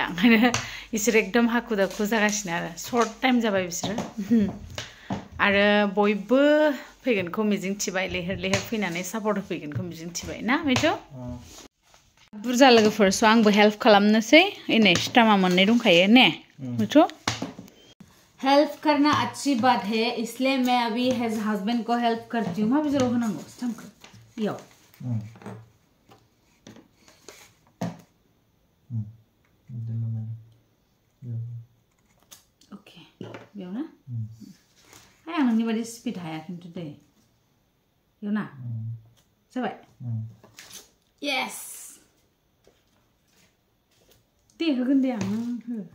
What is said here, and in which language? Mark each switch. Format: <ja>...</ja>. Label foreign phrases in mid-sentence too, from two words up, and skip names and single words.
<brx>ओंखायनो इसोर एकदम हाखु दाखु जागासिनो आरो</brx> <en>short time</en> <brx>जाबाय बिसोरो आरो बयबो फैगोनखौ मिजिंथिबाय लैहोर लैहोर फैनानै सापर्ट होफैगोनखौ मिजिंथिबाय ना मिथु बुरजा लोगोफोर स' आंबो हेल्प खालामनोसै नै स्टामा मोननै दंखायो ने मिथु</brx> <hi>हेल्प करना अच्छी बात है इसलिए मैं अभी हस्बैंड को हेल्प करती हूँ</hi> <brx>माबे जेराव होनांगौ स्टाम्पखौ इयाव ओके बेयाव ना आं नोंनि बायदि स्पिड हाया खिन्थु दै बेयाव ना जाबाय येस दे होगोन दे आं नों हो</brx>